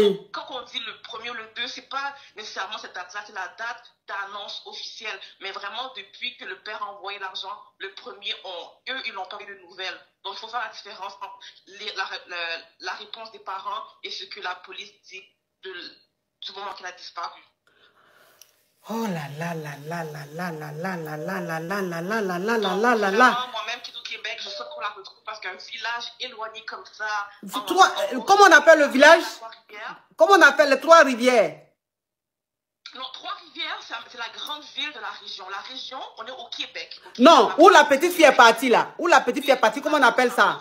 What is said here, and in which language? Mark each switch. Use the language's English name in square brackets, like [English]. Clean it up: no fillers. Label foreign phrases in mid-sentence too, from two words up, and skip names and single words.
[French] Donc, quand on dit le 1er ou le 2, c'est pas nécessairement cette date-là, c'est la date d'annonce officielle. Mais vraiment, depuis que le père a envoyé l'argent, le 1er, eux, ils n'ont pas eu de nouvelles. Donc, il faut faire la différence entre la réponse des parents et ce que la police dit du moment qu'elle a disparu. Oh là là là là là là là là là là là là là là là là là là là. Moi-même qui est au Québec, je sais qu'on la retrouve parce qu'un village éloigné comme ça. Comment on appelle le village? Comment on appelle les Trois-Rivières? Non, Trois-Rivières, c'est la grande ville de la région. La région, on est au Québec. Non, où la petite fille est partie là. Où la petite fille est partie, comment on appelle ça?